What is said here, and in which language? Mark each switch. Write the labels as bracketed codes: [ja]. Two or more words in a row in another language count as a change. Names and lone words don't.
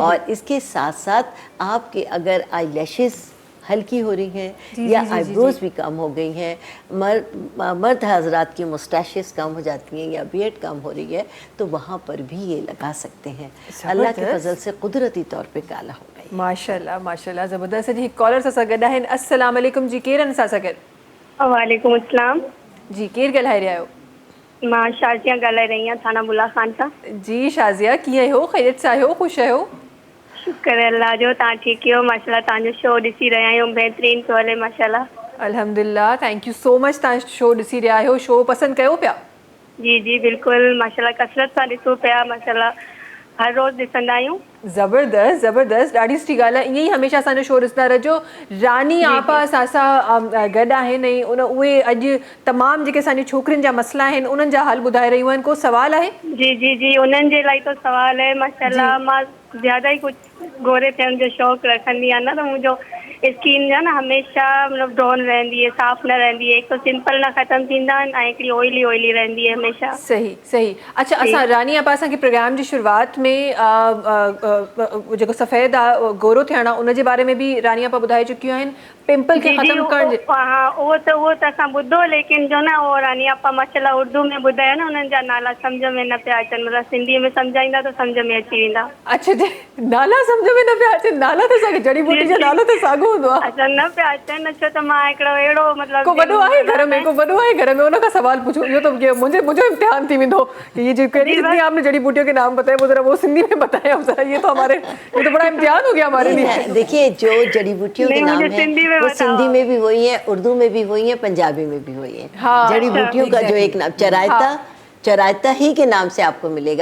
[ur] اور اس کے ساتھ ساتھ آپ کے اگر [en] eye lashes [ur] ہلکی ہو رہی ہیں یا آئی بروز بھی کم ہو گئی ہیں، مرد حضرات کی مسٹیشز کم ہو جاتی ہیں یا بیئرڈ کم ہو رہی ہے، تو وہاں پر بھی یہ لگا سکتے ہیں. اللہ کے فضل سے قدرتی طور پہ کالا ہو گئی. ماشاءاللہ ماشاءاللہ، زبردست ہے جی. [sd] कॉलर सां गॾु आहिनि। [ar] السلام عليكم [sd] जी, केरु आहिनि सां गॾु? [ar] وعليكم السلام [sd] जी, केरु ॻाल्हाए रहिया आहियो? मां शाज़िया ॻाल्हाए रही आहियां, थाना बुला खान सां। जी शाज़िया, कीअं आहियो? ख़ैरियत सां आहियो? ख़ुशि आहियो? शुक्र अल्लाह जो, तव्हां ठीकु आहियो? माशाल्लाह तव्हांजो शो ॾिसी रहिया आहियूं, बहितरीन थो हले माशाल्लाह। अल्हम्दुलिल्लाह, [en] Thank you so much. [sd] तव्हां शो ॾिसी रहिया आहियो, शो पसंदि कयो पिया? जी जी बिल्कुलु, माशाल्लाह कसरत सां ॾिसूं पिया, माशाल्लाह हर रोज़ ॾिसंदा आहियूं। ज़बरदस्त ज़बरदस्त, ॾाढी सुठी ॻाल्हि आहे। ईअं ई हमेशह असांजो शो ॾिसंदा रहिजो। रानी आपा असां गॾु आहिनि, ऐं उहे अॼु तमामु जेके असांजी छोकिरियुनि जा मसला आहिनि उन्हनि जा हाल ॿुधाए रहियूं आहिनि। को सवाल आहे? जी जी जी, उन्हनि जे लाइ तो सवाल है। माशाल्लाह मां ज़्यादा ई कुझु गोरे थियण जो शौक़ु रखंदी आहियां न, त मुंहिंजो स्किन जो न हमेशह मतिलबु ड्रॉन रहंदी है, साफ़ न रहंदी है। एक तो सिंपल न ख़त्म थींदा आहिनि ऐं हिकिड़ी [en] oily oily [sd] रहंदी है हमेशह। सही सही। अच्छा, असां रानी आपा असांखे प्रोग्राम जी शुरूआति में जेको सफ़ेद आहे गोरो थियणु आहे उनजे बारे में बि रानी आपा ॿुधाए चुकियूं आहिनि। [ur] پمپل کے ختم کر [sd] हाँ वो तो असां ॿुधो, लेकिन जो न वो रानी आपा माशाल्लाह उर्दू में ॿुधायो न, उन्हनि जा नाला सम्झ में न पिया अचनि, मतिलबु सिंधी में सम्झाईंदा त सम्झ में अची वेंदा। अच्छा जी, नाला सम्झ में न पिया अचनि? नाला त साॻियो, जड़ी बूटी जो नालो त साॻियो हूंदो आहे। अच्छा न पिया अचनि, छो त मां हिकिड़ो अहिड़ो मतिलबु को वॾो आहे घर में, को वॾो आहे घर में, उन खां सवाल पूछो। [ur] इहो त मुंहिंजो इम्तिहान थी वेंदो کہ یہ جو کہیں جتنی آپ نے جڑی بوٹیوں کے نام بتائے وہ ذرا وہ سندھی میں بتائے آپ ذرا. یہ تو بڑا امتحان ہو گیا ہمارے لیے. دیکھیے جو جڑی بوٹیوں کے نام ہیں وہ سندھی میں بھی وہی ہیں، اردو میں بھی وہی ہیں، پنجابی میں بھی وہی ہیں. جڑی بوٹیوں کا جو ایک نام چرائتا ہی کے نام سے آپ کو ملے گا.